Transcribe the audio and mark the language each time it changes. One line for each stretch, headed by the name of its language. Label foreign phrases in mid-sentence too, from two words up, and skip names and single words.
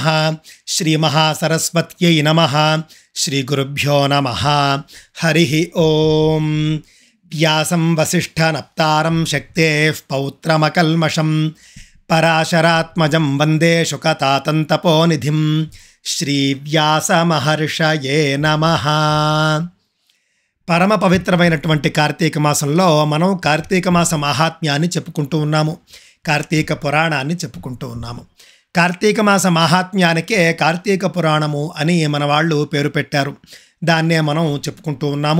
Sanskrit: श्री महासरस्वत्यै नमः। श्री गुरुभ्यो नमः। हरिः ओम। व्यासं वसिष्ठनप्तारं शक्तेः पौत्रमकल्मषं पराशरात्मजं वन्दे शुकतातन्तपोनिधिं। श्रीव्यासमहर्षये नमः।
Telugu: పరమ పవిత్రమైనటువంటి కార్తీక మాసంలో మనం కార్తీక మాస మహాత్మ్యాన్ని చెప్పుకుంటూ ఉన్నాము. కార్తీక పురాణాన్ని చెప్పుకుంటూ ఉన్నాము. కార్తీక మాస మహాత్మ్యానికే కార్తీక పురాణము అని మన వాళ్ళు పేరు పెట్టారు. దాన్నే మనం చెప్పుకుంటూ ఉన్నాము.